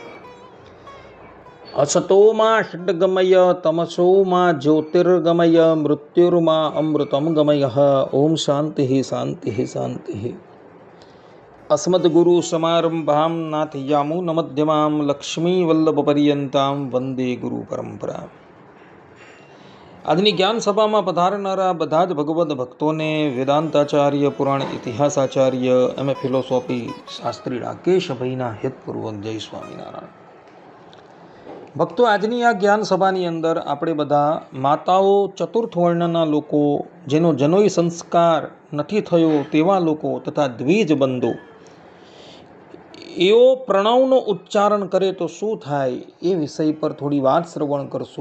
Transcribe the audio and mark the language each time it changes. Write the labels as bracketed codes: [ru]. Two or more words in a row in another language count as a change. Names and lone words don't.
[sa] असतो मा षड्गमय तमसो मा ज्योतिर्गमय मृत्युर्मा अमृतं गमयः। ओम शान्तिः शान्तिः शान्तिः। अस्मद्गुरुसमारम्भां नाथयामुनमध्यमां लक्ष्मीवल्लभपर्यन्तां वन्दे गुरुपरम्पराम्। [gu] આજની જ્ઞાન સભામાં પધારનારા બધા જ ભગવદ્ ભક્તોને વેદાંતાચાર્ય, પુરાણ ઇતિહાસાચાર્ય, એમ.એ. ફિલોસોફી શાસ્ત્રી રાકેશભાઈના હેતપૂર્વક જય સ્વામિનારાયણ. ભક્તો, આજની આ જ્ઞાન સભાની અંદર આપણે બધા માતાઓ, ચતુર્થ વર્ણના લોકો, જેનો જનોઈ સંસ્કાર નથી થયો તેવા લોકો તથા દ્વિજ બંધુ, એવો પ્રણવનો ઉચ્ચારણ કરે તો શું થાય એ વિષય પર થોડી વાત શ્રવણ કરશું.